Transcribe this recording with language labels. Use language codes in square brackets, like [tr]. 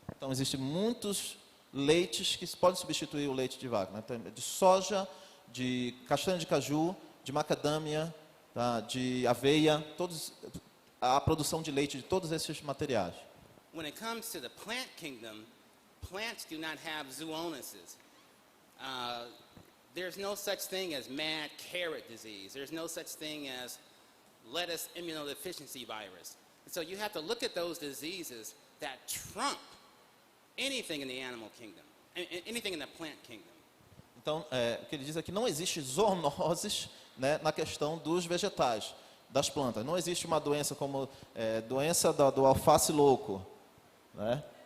[pt] Então, existem muitos leites que podem substituir o leite de vaca, né? De soja, de castanha de caju, de macadâmia, tá? De aveia, a produção de leite de todos esses materiais. [en] When it comes to the plant kingdom, plants do not have zoonoses. There's no such thing as mad carrot disease. There's no such thing as lettuce immunodeficiency virus. And so you have to look at those diseases that trump anything in the animal kingdom, anything in the plant kingdom. [pt] Então, o que ele diz é que não existe zoonoses, né, na questão dos vegetais, das plantas. Não existe uma doença como doença do alface louco, né?